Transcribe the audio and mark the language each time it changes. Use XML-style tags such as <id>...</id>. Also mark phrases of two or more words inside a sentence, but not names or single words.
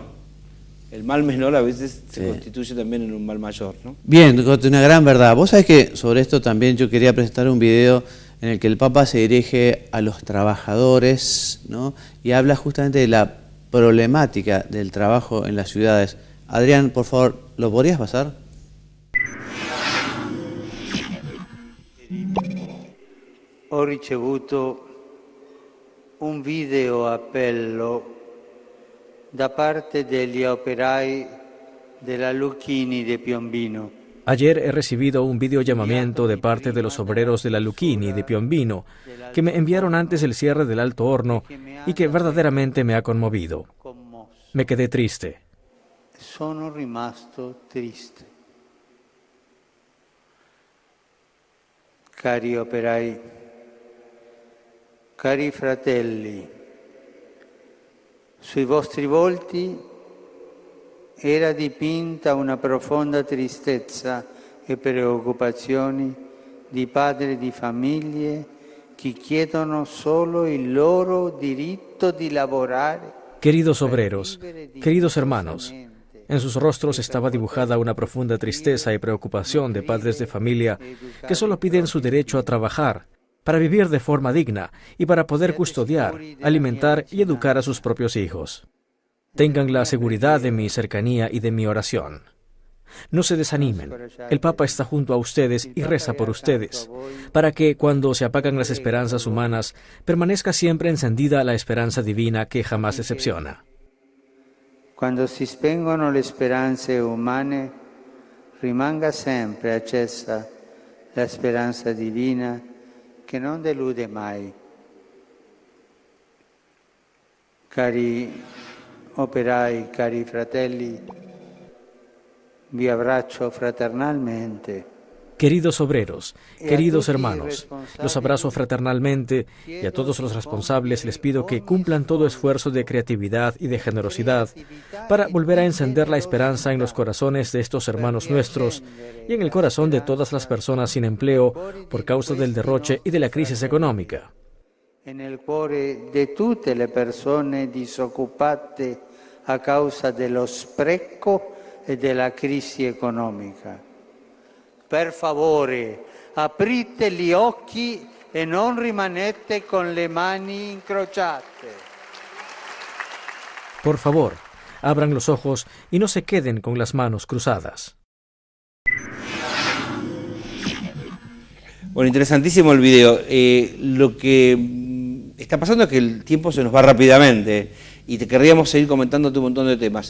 <es>El mal menor a veces se constituye también en un mal mayor, ¿no? Bien, una gran verdad. Vos sabés que sobre esto también yo quería presentar un video en el que el Papa se dirige a los trabajadores, ¿no?, y habla justamente de la problemática del trabajo en las ciudades. Adrián, por favor, ¿lo podrías pasar?</es> <it>Ho ricevuto un video appello da parte degli operai della Lucchini di Piombino.</it> <es>Ayer he recibido un videollamamiento de parte de los obreros de la Lucchini de Piombino, que me enviaron antes el cierre del alto horno y que verdaderamente me ha conmovido. Me quedé triste.</es> <it>Sono rimasto triste. Cari operai, cari fratelli, sui vostri volti era dipinta una profonda tristezza e preoccupazioni di padri di famiglie che chiedono solo il loro diritto di lavorare.</it> <es>Queridos obreros, queridos hermanos, en sus rostros estaba dibujada una profunda tristeza y preocupación de padres de familia que solo piden su derecho a trabajar, para vivir de forma digna y para poder custodiar, alimentar y educar a sus propios hijos. Tengan la seguridad de mi cercanía y de mi oración. No se desanimen. El Papa está junto a ustedes y reza por ustedes, para que, cuando se apagan las esperanzas humanas, permanezca siempre encendida la esperanza divina que jamás decepciona.</es> <it>Quando si spengono le speranze umane, rimanga sempre accesa la speranza divina che non delude mai. Cari operai, cari fratelli, vi abbraccio fraternalmente.</it> <es>Queridos obreros, queridos hermanos, los abrazo fraternalmente y a todos los responsables les pido que cumplan todo esfuerzo de creatividad y de generosidad para volver a encender la esperanza en los corazones de estos hermanos nuestros y en el corazón de todas las personas sin empleo por causa del derroche y de la crisis económica. En el</es> <it>cuore de tutte le persone disoccupate a causa dello spreco e della crisi economica. Per favore, aprite gli occhi e non rimanete con le mani incrociate.</it> <es>Por favor, abran los ojos y no se queden con las manos cruzadas. Bueno, interesantísimo el video. Lo que está pasando es que el tiempo se nos va rápidamente y te querríamos seguir comentándote un montón de temas.</es>